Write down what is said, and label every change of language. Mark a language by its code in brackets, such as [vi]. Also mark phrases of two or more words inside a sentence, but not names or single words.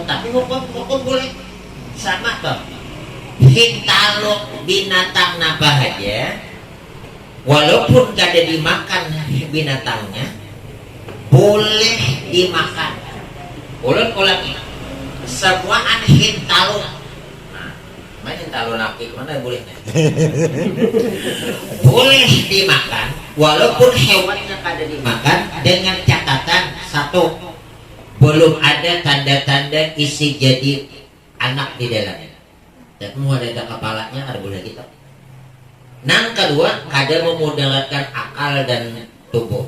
[bjn] Tapi hukum boleh sama toh. Hintalo binatang apa aja, walaupun kada dimakan binatangnya, boleh dimakan. Ulang-ulangi, semua hintalo. Nah, mana hintalo laki mana boleh? [id] Boleh dimakan, walaupun hewannya kada dimakan, dengan catatan satu, belum ada tanda-tanda isi jadi anak di dalamnya. Dan semua ada kepalanya ada boleh kita. Yang kedua, kada memudaratkan akal dan tubuh.